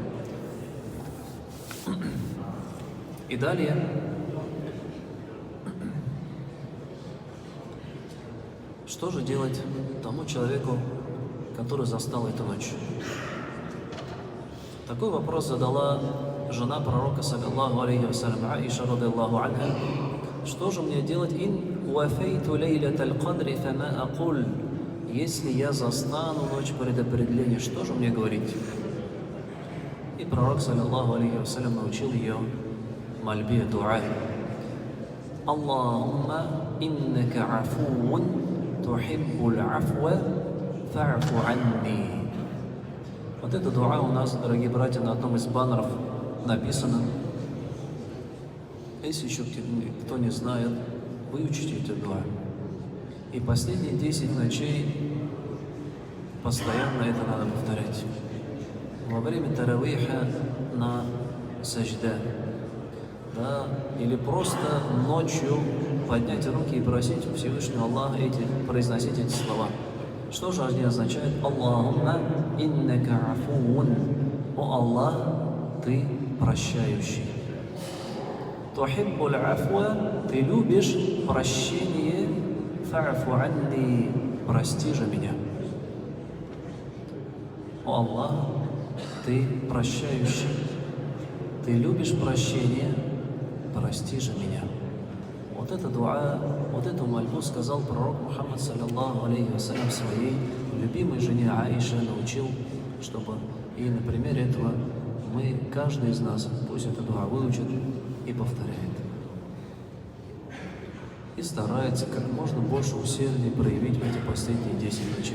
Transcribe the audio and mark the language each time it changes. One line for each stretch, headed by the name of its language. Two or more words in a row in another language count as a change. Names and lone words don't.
Russian: И далее что же делать тому человеку, который застал эту ночь? Такой вопрос задала жена пророка,
Arabic: صلى الله عليه وسلم,
Russian: Аиша,
Arabic: رضي الله عنها.
Russian: Что же мне делать?
Arabic: إن وافيت ليلة القدر فما أقول.
Russian: Если я застану ночь предопределения, что же мне говорить? И пророк,
Arabic: صلى الله عليه وسلم,
Russian: научил ее мольбе, дуа.
Arabic: اللهم إنك عفو تحب العفو فاعف عني.
Russian: Вот эта дуа у нас, дорогие братья, на одном из баннеров написано. Если еще кто не знает, выучите эту дуа. И последние 10 ночей постоянно это надо повторять. Во время таравиха на сажда, да, или просто ночью поднять руки и просить у Всевышнего Аллаха произносить эти слова. Что же они означают?
Arabic: اللهم إنك عفو.
Russian: О Аллах, ты прощающий.
Arabic: تحب العفو,
Russian: ты любишь прощение.
Arabic: فاعف عني,
Russian: прости же меня. О Аллах, ты прощающий. Ты любишь прощение, прости же меня. Вот это дуа, вот эту мольбу сказал пророк Мухаммад,
Arabic: صلى الله عليه وسلم,
Russian: своей любимой жене Аише, научил, чтобы и на примере этого мы, каждый из нас, пусть эту дуа выучит и повторяет. И старается как можно больше усердия проявить в эти последние 10 ночей.